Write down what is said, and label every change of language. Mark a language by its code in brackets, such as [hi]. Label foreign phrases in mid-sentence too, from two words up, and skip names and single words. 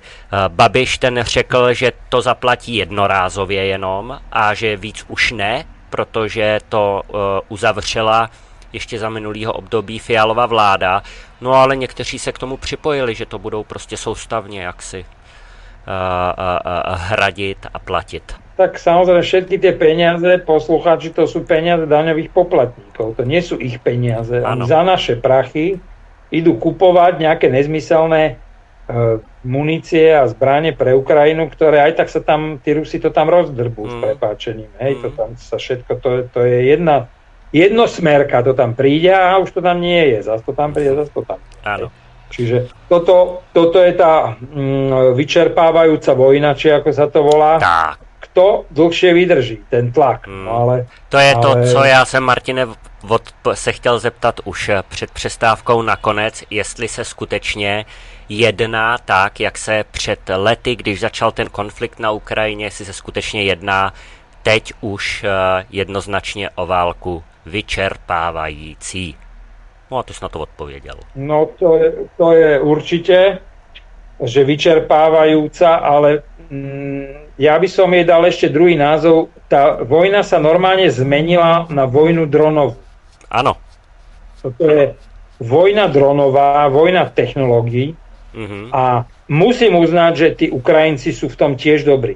[cs] Babiš ten řekl, že to zaplatí jednorázově jenom a že víc už ne, protože to uzavřela ještě za minulýho období Fialova vláda. No ale někteří se k tomu připojili, že to budou prostě soustavně jaksi hradit a platit. [sk] Tak samozrejme všetky tie peniaze, poslucháči, to sú peniaze daňových poplatníkov. To nie sú ich peniaze. Oni za naše prachy idú kupovať nejaké nezmyselné munície a zbranie pre Ukrajinu, ktoré aj tak sa tam, tí Rusi to tam rozdrbú s prepáčením. Hej, to tam sa všetko, to je jednosmerka, to tam príde a už to tam nie je. Zas to tam príde, zas to tam. Áno. Čiže toto je tá vyčerpávajúca vojna, či ako sa to volá. Tak. Kto dlhšie vydrží ten tlak. [cs] No ale, to je to, co já jsem, Martine, se chtěl zeptat už před přestávkou nakonec, jestli se skutečně jedná tak, jak se před lety, když začal ten konflikt na Ukrajině, jestli se skutečně jedná teď už jednoznačně o válku vyčerpávající. No a ty jsi na to odpověděl. [sk] No to je určite, že vyčerpávajúca, ale ja by som jej dal ešte druhý názov. Tá vojna sa normálne zmenila na vojnu dronovú. Áno. Toto je vojna dronová, vojna technológií a musím uznať, že tí Ukrajinci sú v tom tiež dobrí.